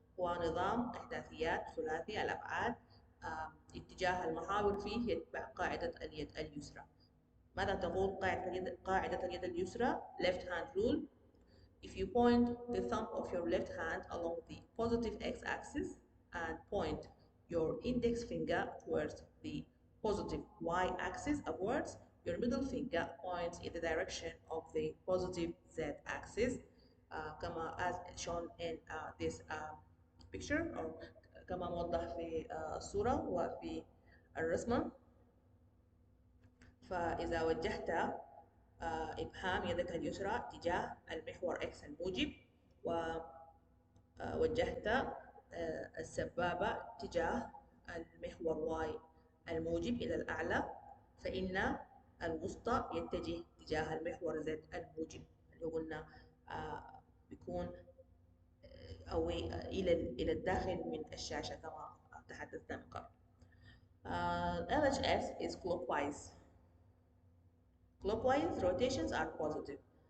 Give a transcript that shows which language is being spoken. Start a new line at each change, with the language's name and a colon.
Arabic: هو نظام إحداثيات ثلاثي الأبعاد اتجاه المحاور فيه يتبع قاعدة اليد اليسرى. ماذا تقول قاعدة اليد اليسرى؟
English: left hand rule. If you point the thumb of your left hand along the positive x-axis and point your index finger towards the positive y-axis upwards, your middle finger points in the direction of the positive z-axis, as shown in this picture, or
Arabic: كما موضح في الصورة وفي الرسمة. فإذا وجهت إبهام يدك اليسرى تجاه المحور X الموجب، ووجهت السبابة تجاه المحور Y الموجب إلى الأعلى، فإن الوسطى يتجه تجاه المحور Z الموجب اللي قلنا بيكون away إلى الداخل من الشاشة كما تحدثنا من قبل.
English: LHS is clockwise. Clockwise rotations are positive.